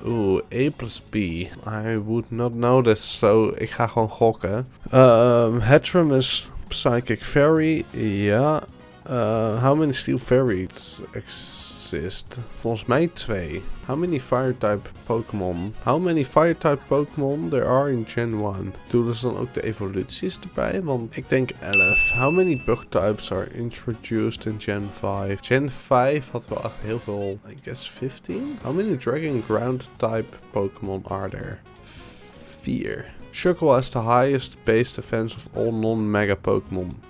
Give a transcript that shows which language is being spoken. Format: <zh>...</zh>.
<en>Oeh, A plus B. I would not know this, so</en> <nl>ik ga gewoon gokken.</nl> <en>Headroom is Psychic Fairy, ja. How many Steel Fairies exist?</en> <nl>Volgens mij</nl> <en>2. How many Fire-type Pokémon? How many Fire-type Pokémon there are in Gen 1?</en> <nl>Doen dus dan ook de evoluties erbij? Want ik denk 11.</nl> <en>How many Bug-types are introduced in Gen 5?</en> <nl>Gen 5 had wel echt heel veel,</nl> <en>I guess</en> <nl>15?</nl> <en>How many Dragon Ground-type Pokémon are there? 4. Shuckle has the highest base defense of all non-mega Pokémon.</en>